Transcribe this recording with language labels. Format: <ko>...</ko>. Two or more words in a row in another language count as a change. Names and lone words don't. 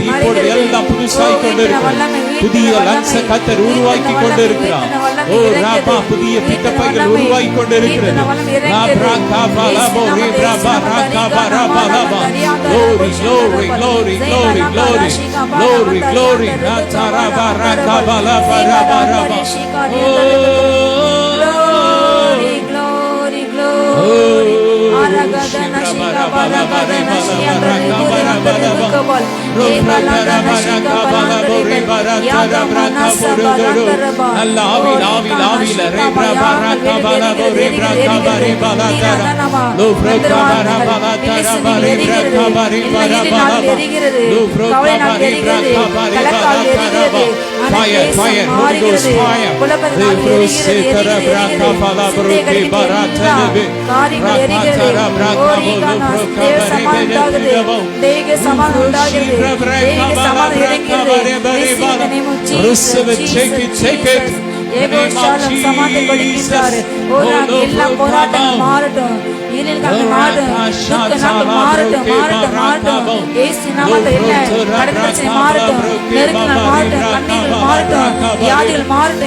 <ta>இப்பொழுது எல்லாம் புதுசாய் கொண்டு இருக்கிறது. புதிய லங்ஸ கர்த்தர் உருவாக்கி கொண்டு இருக்கிறார். ஓ ராபா புதிய பித்தப்பைகள் உருவாக்கி கொண்டு இருக்கிறது.</ta> <en>Glory, glory, glory, glory, glory, glory, glory. tara baraka bala bara bara ba. Glory, glory, glory. Aragadana shika bala gadana shia bara bara bara. Ebalana shika bala bara yada manasa bara bara. Lavi lavi lavi la re bara bala re bara bala tara. Lo bara bara bala tara bara bara bara bara. Lo bara bara bara. Fire, fire, Holy Ghost fire. Lebro se tara bara bala bara bara tara. Rakatara bara bolo bara bara. Dege saman undagirde. Dege saman iringirde. Receive it, take it.</en> <ta>ஏகோ ஷாலம் சமாதை கொடுக்கின்றார். ஓ எல்லாம் போராட்டம் மாறட்டும். இயலில்கள் மாறட்டும். துக்கங்கள் மாறட்டும், மாறட்டும், மாறட்டும். இயேசு நாமத்தில் என்ன கடன் பிரச்சனை மாறட்டும். நெருக்கங்கள் மாறட்டும், கண்ணீர்கள் மாறட்டும், வியாதிகள் மாறட்டும்.</ta>